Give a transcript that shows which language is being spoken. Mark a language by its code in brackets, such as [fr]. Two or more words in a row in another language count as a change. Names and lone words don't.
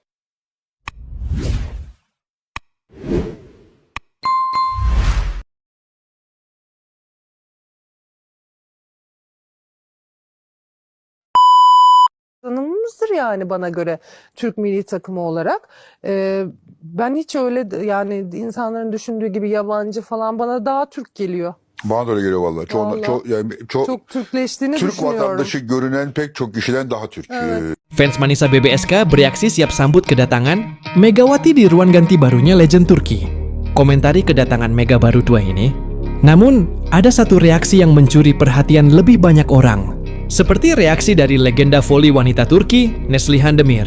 [tr] Tanımımızdır yani bana göre Türk milli takımı olarak. Ben hiç öyle yani insanların düşündüğü gibi yabancı falan bana daha Türk geliyor. Bana da öyle geliyor vallahi. Çok Türkleştiğini Türk düşünüyorum. vatandaşı görünen pek çok kişiden daha Türk. Evet. [id] Fans Manisa BBSK bereaksi siap sambut kedatangan Megawati di ruang ganti barunya legend Turki. Komentari kedatangan Mega baru 2 ini. Namun, ada satu reaksi yang mencuri perhatian lebih banyak orang. Seperti reaksi dari legenda voli wanita Turki, Neslihan Demir.